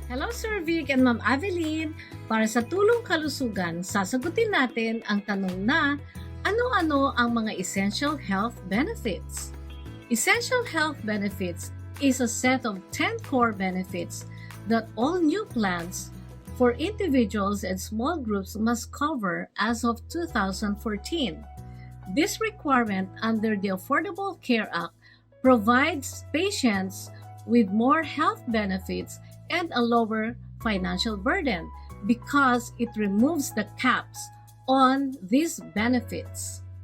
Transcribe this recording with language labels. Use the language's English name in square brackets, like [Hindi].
[English] Hello Sir Vic and Ma'am Aveline. [Filipino] Para sa tulong kalusugan, sasagutin natin ang tanong na ano-ano ang mga essential health benefits. [English] Essential health benefits is a set of 10 core benefits that all new plans for individuals and small groups must cover as of 2014. This requirement under the Affordable Care Act provides patients with more health benefits and a lower financial burden because it removes the caps on these benefits.